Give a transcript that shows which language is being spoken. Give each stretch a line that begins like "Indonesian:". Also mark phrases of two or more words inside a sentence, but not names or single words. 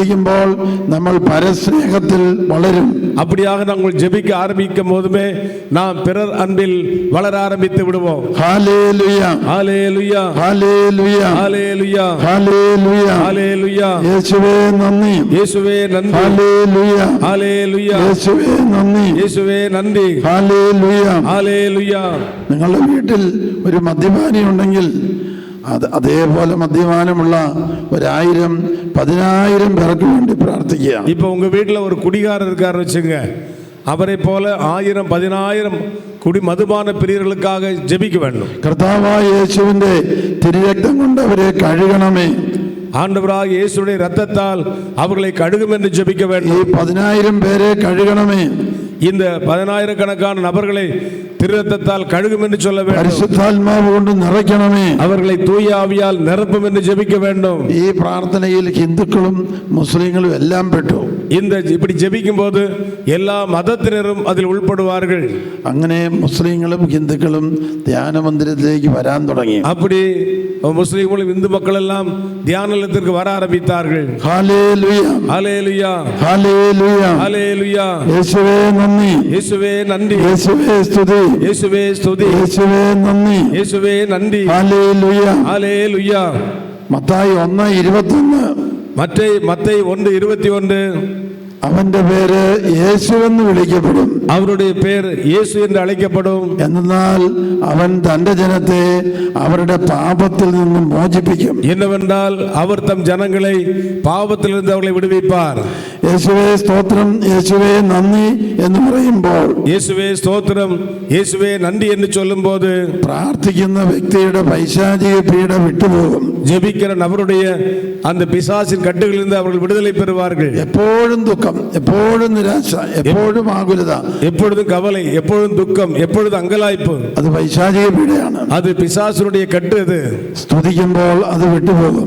Malayalam: അങ്ങനെ പ്രാർത്ഥിക്കുമ്പോൾ നമ്മൾ പരസ്നേഹത്തിൽ വളരും.
Tamil: அப்படியாக நாங்கள் ஜெபிக்க ஆரம்பிக்கும் போதுமே நாம் பிறர் அன்பில் வளர ஆரம்பித்து விடுவோம்.
Malayalam: ഹല്ലേലൂയ
Tamil: ஹalleluya
Malayalam: ഹല്ലേലൂയ
Tamil: ஹalleluya
Malayalam: ഹല്ലേലൂയ
Tamil: ஹalleluya.
Malayalam: യേശുവേ നന്ദി,
Tamil: இயேசுவே நன்றி.
Malayalam: ഹല്ലേലൂയ
Tamil: ஹalleluya
Malayalam: യേശുവേ നന്ദി,
Tamil: இயேசுவே நன்றி.
Malayalam: ഹല്ലേലൂയ.
Tamil: ஹalleluya.
Malayalam: നിങ്ങളുടെ വീട്ടിൽ ഒരു മദ്യപാനി ഉണ്ടെങ്കിൽ അതേപോലെ മദ്യപാനമുള്ള 1000 10,000 പേർക്ക് വേണ്ടി പ്രാർത്ഥിക്കുക.
Tamil: இப்போ உங்க வீட்டில் ஒரு குடிகாரர் இருக்காருன்னு வச்சுங்க, அவரை போல 1000 10,000 மதுபான பிரியர்களுக்காக ஜெபிக்க வேண்டும்.
Malayalam: കർത്താവായ യേശുവിന്റെ തിരുരക്തം കൊണ്ട് അവരെ കഴുകണമേ.
Tamil: ஆண்டவராக இயேசுடைய இரத்தத்தால் அவர்களை கழுகும் என்று ஜெபிக்க
Malayalam: ഈ
Tamil: வேண்டும்.
Malayalam: 10,000 പേരെ കഴുകണമേ.
Tamil: இந்த 10,000 நபர்களை திருரத்தத்தால் கழுகும் என்று சொல்ல வேண்டும்.
Malayalam: പരിശുദ്ധാത്മാവ് കൊണ്ട് നിറയ്ക്കണമേ.
Tamil: அவர்களை தூய ஆவியால் நிரப்பும் என்று ஜெபிக்க வேண்டும்.
Malayalam: ഈ പ്രാർത്ഥനയിൽ ഹിന്ദുക്കളും മുസ്ലിങ്ങളും എല്ലാം പെട്ടു.
Tamil: இந்த இப்படி ஜெபிக்கும் போது எல்லா மதத்தினரும் அதில் உൾப்படுவார்கள்.
Malayalam: അങ്ങനെ മുസ്ലിങ്ങളും ഹിന്ദുക്കളും ധ്യാന മന്ദിരത്തിലേക്ക് വരാൻ തുടങ്ങി.
Tamil: அப்படி முஸ்லிம்களும் இந்து மக்கள் எல்லாம் தியான நிலையத்திற்கு வர ஆரம்பித்தார்கள்.
Malayalam: ഹല്ലേലൂയ
Tamil: ஹalleluya
Malayalam: ഹല്ലേലൂയ
Tamil: ஹalleluya.
Malayalam: യേശുവേ നന്ദി,
Tamil: இயேசுவே நன்றி.
Malayalam: യേശുവേ സ്തുതി,
Tamil: இயேசுவே ஸ்துதி.
Malayalam: യേശുവേ നന്ദി,
Tamil: இயேசுவே நன்றி.
Malayalam: ഹല്ലേലൂയ.
Tamil: ஹalleluya.
Malayalam: മത്തായി 1:21
Tamil: மத்தேயு 1:21
Malayalam: അവന്റെ പേര് യേശുവെന്ന് വിളിക്കപ്പെടും.
Tamil: அவருடைய பேர் இயேசு என்று அழைக்கப்படும்.
Malayalam: എന്നാൽ അവൻ തന്റെ ജനത്തെ അവരുടെ പാപത്തിൽ നിന്നും മോചിപ്പിക്കും.
Tamil: என்னவென்றால் அவர் தம் ஜனங்களை பாவத்திலிருந்து அவர்களை விடுவிப்பார்.
Malayalam: യേശുവേ സ്തോത്രം, യേശുവേ നന്ദി എന്ന് പറയുമ്പോൾ
Tamil: இயேசுவே ஸ்தோத்திரம், இயேசுவே நன்றி என்று சொல்லும்போது
Malayalam: പ്രാർത്ഥിക്കുന്ന വ്യക്തിയുടെ പൈശാചിക പീഡ വിട്ടുപോകും.
Tamil: ஜெபிக்கிற நபருடைய அந்த பிசாசின் கட்டுகளிலிருந்து அவர்கள் விடுதலை பெறுவார்கள்.
Malayalam: എപ്പോഴും ദുഃഖം, എപ്പോഴും നിരാശ, എപ്പോഴും ആകുലത,
Tamil: எப்பொழுதும் கவலை, எப்பொழுதும் துக்கம், எப்பொழுதும் அங்கலாய்ப்பு,
Malayalam: അത് പൈശാചിക പീഡയാണ്.
Tamil: அது பிசாசுடைய கட்டு. அது
Malayalam: സ്തുതിക്കുമ്പോൾ അത് വിട്ടുപോകും.